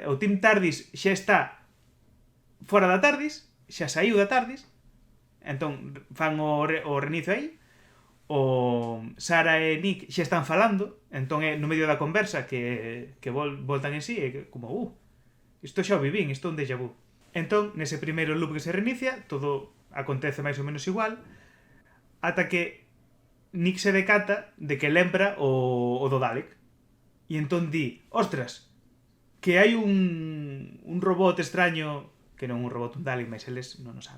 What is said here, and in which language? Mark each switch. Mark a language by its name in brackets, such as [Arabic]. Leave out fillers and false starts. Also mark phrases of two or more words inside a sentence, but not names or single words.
[Galician] O Team TARDIS xa está fora da TARDIS, xa saiu da TARDIS, entón fan o reinicio aí. O Sara e Nick xa están falando, entón é no medio da conversa que voltan en sí, e como, isto xa o vivín, isto é un [French] déjà vu. [Galician] Entón, nese primeiro loop que se reinicia, todo acontece máis ou menos igual, ata que Nick se decata de que lembra o do Dalek. E entón di, ostras, que hai un robot extraño, que non un robot, un Dalek, mas eles non o saben.